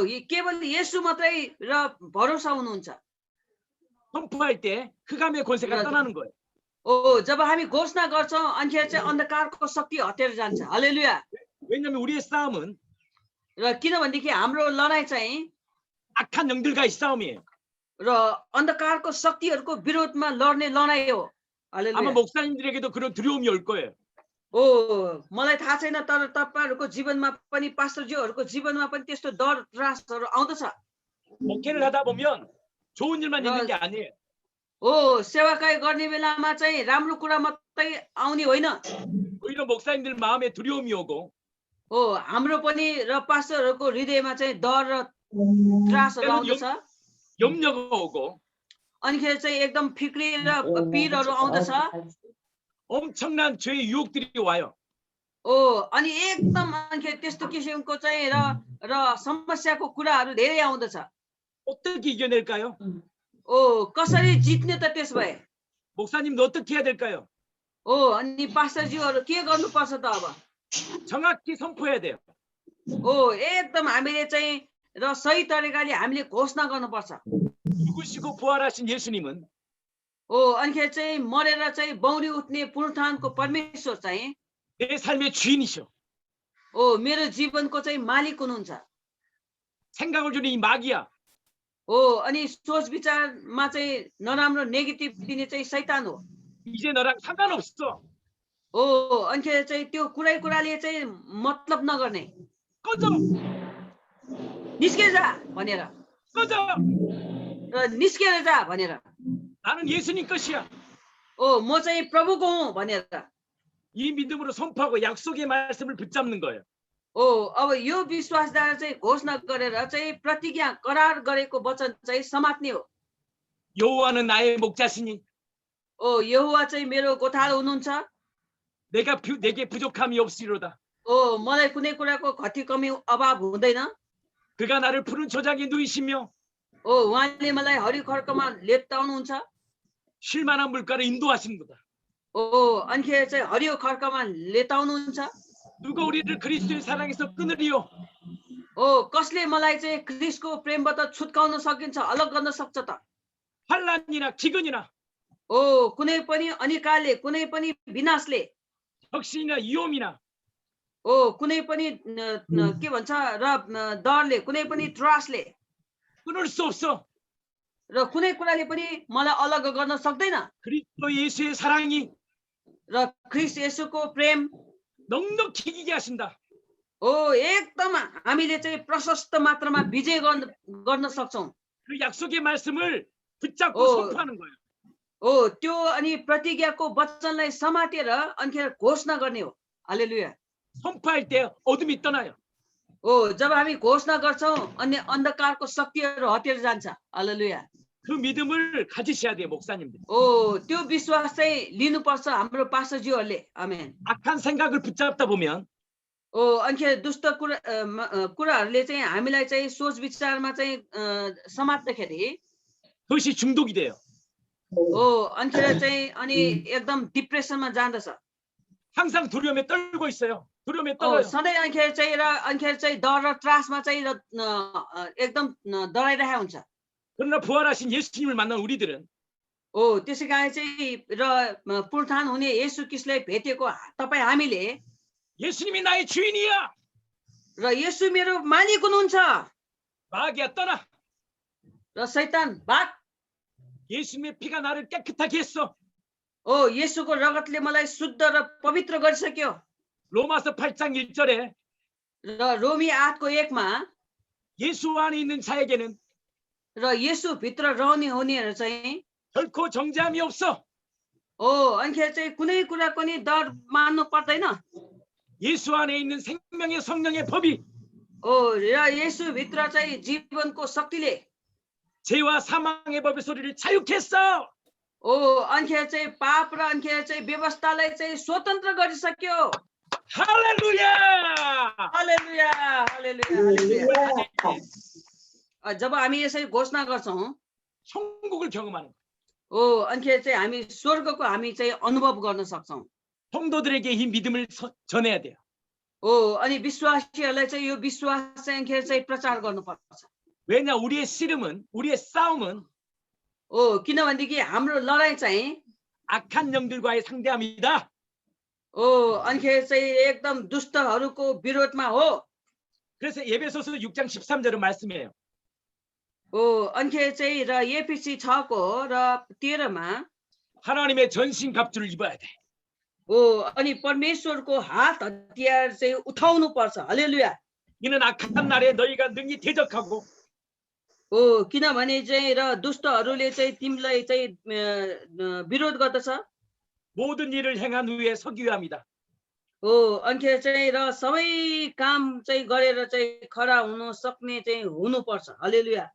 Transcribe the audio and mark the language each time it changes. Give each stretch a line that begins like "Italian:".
Nepali: केवल येशू मात्रै र भरोसा हुनुहुन्छ।
Korean: 선포할 때 흑암의 권세가 떠나는 거예요.
Nepali: जब हामी घोषणा गर्छौँ अनि चाहिँ अन्धकारको शक्ति हटेर जान्छ। हालेलुया।
Korean: 왜냐하면 우리의 싸움은
Nepali: र किनभनेदेखि हाम्रो लडाइँ चाहिँ
Korean: 악한 영들과의 싸움이에요.
Nepali: र अन्धकारको शक्तिहरूको विरोधमा लड्ने लडाइँ हो।
Korean: 아마
Nepali: हालेलुया।
Korean: 목사님들에게도 그런 두려움이 올 거예요.
Nepali: मलाई थाहा छैन तर तपाईहरुको जीवनमा पनि पास्टरज्यूहरूको जीवनमा पनि त्यस्तो डर त्रासहरू आउँदछ।
Korean: 목회를 하다 보면 좋은 일만 있는 게 아니에요.
Nepali: सेवाकाई गर्ने बेलामा चाहिँ राम्रो कुरा मात्रै आउने होइन।
Korean: 오히려 목사님들 마음에 두려움이 오고
Nepali: हाम्रो पनि र पास्टरहरूको हृदयमा चाहिँ डर र त्रासहरू आउँदछ।
Korean: 염려가 오고
Nepali: अनिखेर चाहिँ एकदम फिक्री र पिरहरू आउँदछ
Korean: 엄청난 죄의 유혹들이 와요.
Nepali: अनि एकदम अनिखेर त्यस्तो किसिमको चाहिँ र समस्याको कुराहरू धेरै आउँदछ
Korean: 어떻게 이겨낼까요?
Nepali: कसरी जित्ने त त्यस भए
Korean: 목사님도 어떻게 해야 될까요?
Nepali: अनि पास्टरज्यूहरू के गर्नुपर्छ त अब
Korean: 정확히 선포해야 돼요.
Nepali: एकदम हामीले चाहिँ र सही तरिकाले हामीले घोषणा गर्नुपर्छ
Korean: 죽으시고 부활하신 예수님은
Nepali: अनिखेर चाहिँ मरेर चाहिँ बौरी उठ्ने पुनरुत्थानको परमेश्वर चाहिँ
Korean: 내 삶의 주인이셔.
Nepali: मेरो जीवनको चाहिँ मालिक हुनुहुन्छ
Korean: 생각을 주는 이 마귀야.
Nepali: अनि सोच विचारमा चाहिँ नराम्रो नेगेटिभ दिने चाहिँ शैतान हो
Korean: 이제 너랑 상관없어.
Nepali: अनिखेर चाहिँ त्यो कुराले चाहिँ मतलब नगर्ने
Korean: 꺼져.
Nepali: निस्केर जा भनेर
Korean: 꺼져.
Nepali: र निस्केर जा भनेर
Korean: 나는 예수님 것이야.
Nepali: म चाहिँ प्रभुको हुँ भनेर
Korean: 이 믿음으로 선포하고 약속의 말씀을 붙잡는 거예요.
Nepali: अब यो विश्वासद्वारा चाहिँ घोषणा गरेर चाहिँ प्रतिज्ञा करार गरेको वचन चाहिँ समात्ने हो
Korean: 여호와는 나의 목자시니
Nepali: यहोवा चाहिँ मेरो गोठालो हुनुहुन्छ
Korean: 내게 부족함이 없으리로다.
Nepali: मलाई कुनै कुराको घटी कमी अभाव हुँदैन
Korean: 그가 나를 푸른 초장에 누이시며
Nepali: उहाँले मलाई हरियो खड्कमा लेप्टाउनुहुन्छ
Korean: 쉴만한 물가로 인도하시는구다.
Nepali: अनिखेर चाहिँ हरियो खड्कमा लेटाउनुहुन्छ
Korean: 누가 우리를 그리스도의 사랑에서 끊으리요?
Nepali: कसले मलाई चाहिँ क्रिस्टको प्रेमबाट छुटकाउन सकिन्छ अलग गर्न सक्छ त
Korean: 환란이나 기근이나
Nepali: कुनै पनि अनिकालले कुनै पनि विनाशले
Korean: 혁신이나 위험이나
Nepali: कुनै पनि के भन्छ र डरले कुनै पनि त्रासले
Korean: 끊을 수 없어.
Nepali: र कुनै कुराले पनि मलाई अलग गर्न सक्दैन
Korean: 그리스도 예수의 사랑이
Nepali: र ख्रिस्ट येशूको प्रेम
Korean: 넉넉히 이기게 하신다.
Nepali: एकदम हामीले चाहिँ प्रशस्त मात्रामा विजय गर्न सक्छौं
Korean: 그 약속의 말씀을 붙잡고 선포하는 거예요.
Nepali: त्यो अनि प्रतिज्ञाको वचनलाई समातेर अनिखेर घोषणा गर्ने हो हालेलुया
Korean: 선포할 때 어둠이 떠나요.
Nepali: जब हामी घोषणा गर्छौं अनि अन्धकारको शक्तिहरू हटेर जान्छ हालेलुया
Korean: 그 믿음을 가지셔야 돼요, 목사님들.
Nepali: त्यो विश्वास चाहिँ लिनुपर्छ हाम्रो पास्टरज्यूहरूले आमेन
Korean: 악한 생각을 붙잡다 보면
Nepali: अनिखेर दुष्ट कुराहरूले चाहिँ हामीलाई चाहिँ सोच विचारमा चाहिँ समात्दाखेरि
Korean: 그것이 중독이 돼요.
Nepali: अनिखेर चाहिँ अनि एकदम डिप्रेसनमा जाँदछ
Korean: 항상 두려움에 떨고 있어요. 두려움에 떨어요.
Nepali: सधैँ अनिखेर चाहिँ डर र त्रासमा चाहिँ एकदम डराइरहेको हुन्छ
Korean: 그러나 부활하신 예수님을 만난 우리들은
Nepali: त्यसै कारण चाहिँ र पुनरुत्थान हुने येशू ख्रीष्टलाई भेटेको तपाईँ हामीले
Korean: 예수님이 나의 주인이야.
Nepali: र येशू मेरो मालिक हुनुहुन्छ
Korean: 마귀야 떠나.
Nepali: र शैतान भाग
Korean: 예수님의 피가 나를 깨끗하게 했어.
Nepali: येशूको रगतले मलाई शुद्ध र पवित्र गरिसक्यो
Korean: 로마서 8장 1절에
Nepali: र रोमी 8को 1मा
Korean: 예수 안에 있는 자에게는
Nepali: र येशू भित्र रहने हुनेहरू चाहिँ
Korean: 결코 정죄함이 없어.
Nepali: अनिखेर चाहिँ कुनै कुरा पनि डर मान्नु पर्दैन
Korean: 예수 안에 있는 생명의 성령의 법이
Nepali: र येशू भित्र चाहिँ जीवनको शक्तिले
Korean: 죄와 사망의 법의 소리를 자유케 했어.
Nepali: अनिखेर चाहिँ पाप र अनिखेर चाहिँ व्यवस्थालाई चाहिँ स्वतन्त्र गरिसक्यो
Korean: 할렐루야.
Nepali: हालेलुया हालेलुया हालेलुया जब हामी यसरी घोषणा गर्छौं
Korean: 천국을 경험하는 거예요.
Nepali: अनिखेर चाहिँ हामी स्वर्गको हामी चाहिँ अनुभव गर्न सक्छौं
Korean: 성도들에게 이 믿음을 전해야 돼요.
Nepali: अनि विश्वासीहरूलाई चाहिँ यो विश्वास चाहिँ अनिखेर चाहिँ प्रचार गर्नुपर्छ
Korean: 왜냐 우리의 씨름은 우리의 싸움은
Nepali: किनभनेदेखि हाम्रो लडाई चाहिँ
Korean: 악한 영들과의 상대함이다.
Nepali: अनिखेर चाहिँ एकदम दुष्टहरूको विरोधमा हो
Korean: 그래서 에베소서 6장 13절은 말씀이에요.
Nepali: अनिखेर चाहिँ र एफिसी 6को र 13मा
Korean: 하나님의 전신 갑주를 입어야 돼.
Nepali: अनि परमेश्वरको हात हतियार चाहिँ उठाउनु पर्छ हालेलुया
Korean: 이는 악한 날에 너희가 능히 대적하고
Nepali: किनभने चाहिँ र दुष्टहरूले चाहिँ तिमीलाई चाहिँ विरोध गर्दछ
Korean: 모든 일을 행한 후에 서기야 합니다.
Nepali: अनिखेर चाहिँ र सबै काम चाहिँ गरेर चाहिँ खडा हुन सक्ने चाहिँ हुनुपर्छ हालेलुया